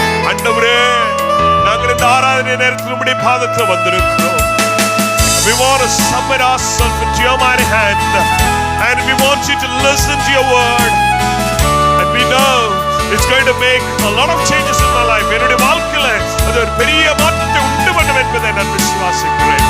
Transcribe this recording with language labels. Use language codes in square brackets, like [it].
[ta] ஆண்டவரே, நாங்கள் இந்த ஆராதனை நேரத்தில் உம்முடைய பாதத்தில் வந்திருக்கிறோம். [en] We want to submit ourselves into your mighty hand, and we want you to listen to your word, and we know it's going to make a lot of changes in my life. [ta] என்னுடைய வாழ்க்கையில அது ஒரு பெரிய மாற்றத்தை உண்டு பண்ணும் என்பதை நான் விசுவாசிக்கிறேன்.